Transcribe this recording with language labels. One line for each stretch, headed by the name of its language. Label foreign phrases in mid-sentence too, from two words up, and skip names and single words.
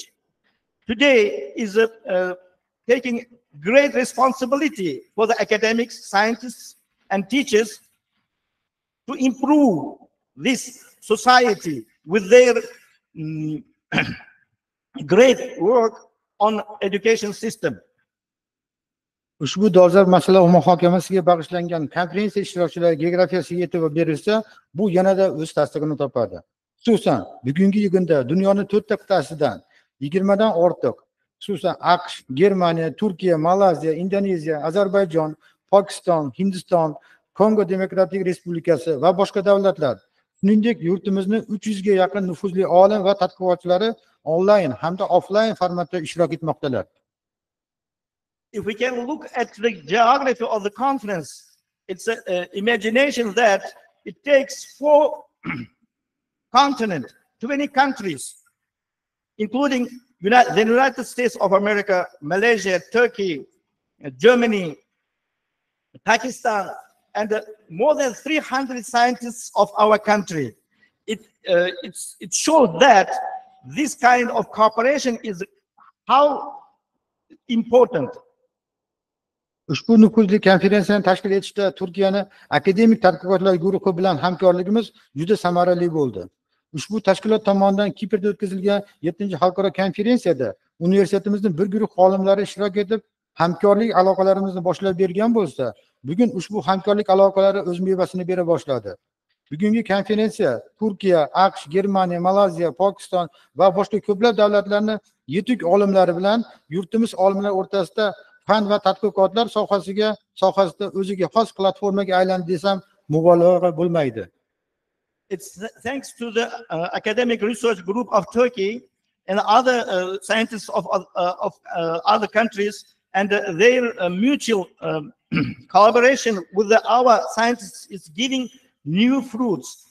English: Today is taking great responsibility for the academics, scientists, and teachers to improve this society with their great work on education system.
Uzbek: Ushbu dolzarb masala muhokamasiga bag'ishlangan konferensiya ishtirokchilari geografiyasiga e'tibor berilsa, bu yanada o'z tasdig'ini topadi. Xususan, bugungi kunda dunyoning 4 ta qit'asidan 20 dan ortiq, xususan AQSh, Germaniya, Turkiya, Malayziya, Indoneziya, Ozarbayjon, Pokiston, Hindiston, Kongo Demokratik Respublikasi va boshqa davlatlar, shuningdek yurtimizning 300 ga yaqin nufuzli olim va tadqiqotchilari onlayn hamda offlayn formatda ishtirok etmoqdalar.
English: If we can look at the geography of the conference, it's an imagination that it takes 4 continents, 20 countries, including the United States of America, Malaysia, Turkey, Germany, Pakistan, and more than 300 scientists of our country. It shows that this kind of cooperation is how important.
Uzbek: Ushbu nufuzli konferensiyani tashkil etishda Turkiyaning akademik tadqiqotlar guruhi bilan hamkorligimiz juda samarali bo'ldi. Ushbu tashkilot tomonidan Kiprda o'tkazilgan 7-xalqaro konferensiyada universitetimizning bir guruh olimlari ishtirok etib, hamkorlik aloqalarimizni boshlab bergan bo'lsa, bugun ushbu hamkorlik aloqalari o'z mevasini bera boshladi. Bugungi konferensiya Turkiya, AQSh, Germaniya, Malayziya, Pokiston va boshqa ko'plab davlatlarning yetuk olimlari bilan yurtimiz olimlar o'rtasida fan va tadqiqotlar sohasida o'ziga xos platformaga aylandi desam mubolag'a bo'lmaydi.
English: It's thanks to the academic research group of Turkey and other scientists of other countries and their mutual collaboration with our scientists is giving new fruits.